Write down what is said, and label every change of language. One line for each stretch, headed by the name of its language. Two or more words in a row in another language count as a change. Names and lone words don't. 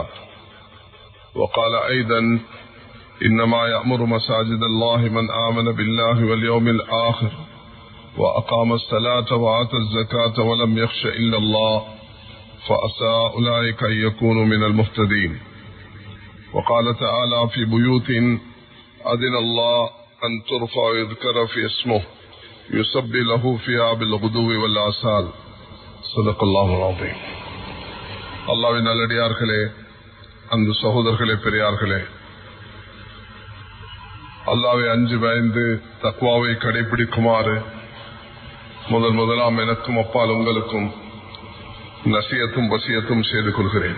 Arabic: وقال أيضا إنما يأمر مساجد الله من آمن بالله واليوم الآخر وأقام الصلاة وآتى الزكاة ولم يخش إلا الله فعسى أولئك أن يكونوا من المهتدين. وقال تعالى في بيوت أذن الله أن ترفع ويذكر في اسمه يسبح له فيها بالغدو والآصال. صدق الله العظيم.
Tamil: அல்லாஹ்வின் நல்லடியார்களே, அந்த சகோதரர்களே, பெரியார்களே, அல்லாஹ்வை அஞ்சு பயந்து தக்வாவை கடைபிடிக்குமாறு முதலாம் எனக்கும் அப்பால் உங்களுக்கும் நசியத்தும் வசியத்தும் செய்து கொள்கிறேன்.